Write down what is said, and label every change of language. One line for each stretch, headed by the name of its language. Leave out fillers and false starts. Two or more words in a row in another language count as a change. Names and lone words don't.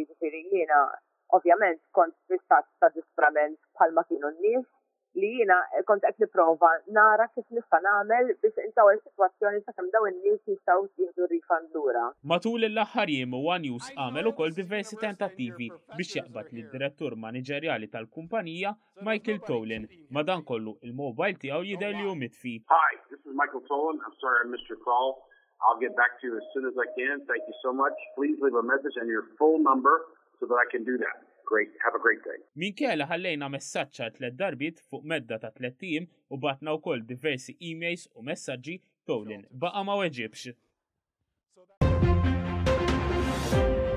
Maltese: Jiġifieri jiena ovvjament kont fis-stat ta' disprament bħalma kienu n-nies li jiena kont qed nipprova nara kif nista' nagħmel biex intaw is-sitwazzjoni sakemm dawn in-nies jistgħu jieħdu refund lura. Matul l-aħħar jiem One News għamel ukoll diversi tentattivi biex jaqbad lid-direttur maniġerjali tal-kumpanija Michael Tolan. Madankollu il-mobile tiegħu jidher li hu mitfi.
English: Hi, this is Michael Tolan. I'm sorry I missed your call. I'll get back to you as soon as I can. Thank you so much. Please leave a message and your full number so that I can do that. Great. Have a great day.
Maltese: Minkejla ħallejna messaġġa 3 darbit fuq medda ta' 3 ijiem u batna wkoll diversi emails u messaġġi Tolan baqa' ma weġibx.